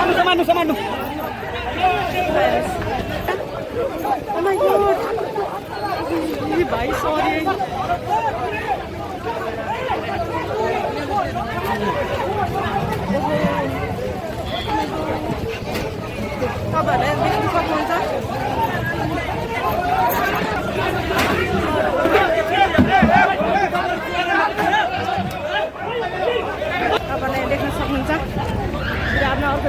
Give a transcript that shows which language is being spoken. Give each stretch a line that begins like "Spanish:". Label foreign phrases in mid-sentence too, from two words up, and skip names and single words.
English: Samanu, Samanu. Oh my god.
Indonesian: Ini baik, sorry.
Nepali: तपाईँहरूले देख्न सक्नुहुन्छ आफ्नो अर्को